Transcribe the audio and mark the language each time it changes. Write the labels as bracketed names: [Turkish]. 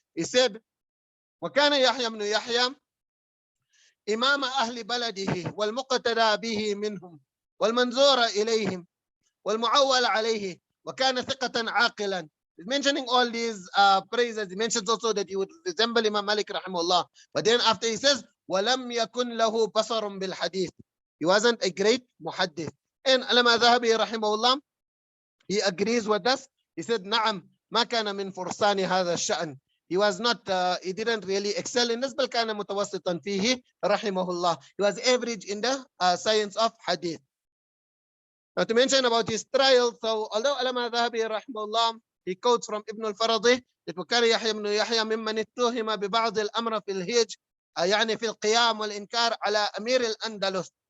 [English] He said, [Arabic] وَكَانَ يَحْيَى بْنُ يَحْيَى إمام أهل بلده والمقتدى به منهم والمنظور إليهم والمعول عليه وكان ثقة عاقلا. [English] He's mentioning all these praises. He mentions also that he would resemble Imam Malik rahimahullah. But then after he says, [Arabic] وَلَمْ يَكُنْ لَهُ بَصَرٌ بِالْحَدِيثِ. [English] He wasn't a great muhaddith. And Allama Dhahabi rahimahullah, he agrees with us. He said, [Arabic] نعم ما كان من فرسان هذا الشأن. [English] He was not, he didn't really excel in this, [Arabic] بل كان متوسطا فيه رحمه الله. [English] He was average in the science of hadith. Now to mention about his trial, so although Allama Dhahabi rahimahullah, he quotes from Ibn al-Faradi that [Arabic] وكان يحيى بن يحيى ممن اتهم ببعض الأمر في الهج يعني في القيام والإنكار على أمير الأندلس.